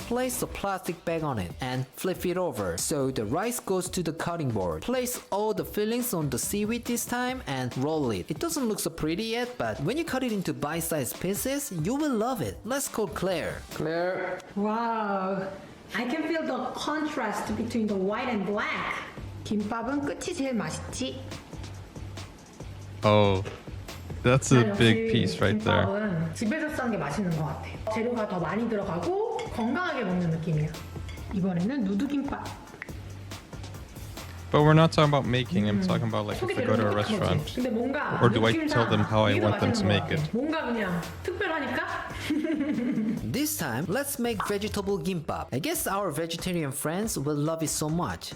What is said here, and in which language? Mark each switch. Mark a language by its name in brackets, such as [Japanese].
[English] Place a plastic bag on it and flip it over so the rice goes to the cutting board. Place all the fillings on the seaweed this time and roll it. It doesn't look so pretty yet, but when you cut it into bite-sized pieces, you will love it. Let's call Claire. Claire. Wow, I can feel the contrast between the white and black. [Korean] 김밥은 끝이 제일 맛있지. [English] Oh, that's a big piece right there. [Korean] 김밥은 집에서 싸는 게 맛있는 것 같아. 재료가 더 많이 들어가고 건강하게 먹는 느낌이야. 이번에는 누드 김밥. [English] But we're not talking about making. I'm talking about like if I go to a restaurant. [Korean] 근데 뭔가 [English] Or do I tell them how I want them to make it? [Korean] 뭔가 그냥 특별하니까. [English] This time, let's make vegetable gimbap. I guess our vegetarian friends will love it so much.